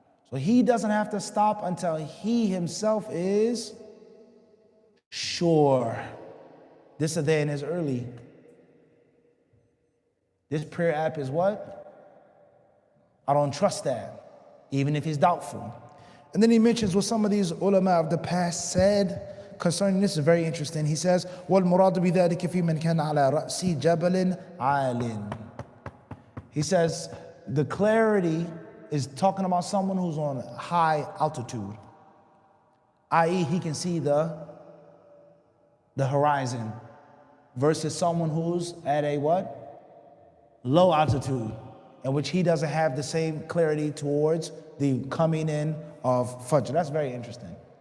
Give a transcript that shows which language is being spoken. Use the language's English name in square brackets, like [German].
[English] So he doesn't have to stop until he himself is sure. This adhan is early. This prayer app is what? I don't trust that, even if he's doubtful. And then he mentions what some of these ulama of the past said concerning this. Is very interesting. He says, [Arabic] وَالْمُرَادُ بِذَلِكَ فِي مَنْ كَانَ عَلَى رَأْسِ جَبَلٍ عَالٍ. [English] He says, the clarity is talking about someone who's on high altitude, i.e. he can see the horizon, versus someone who's at a what? Low altitude, in which he doesn't have the same clarity towards the coming in of Fajr. That's very interesting.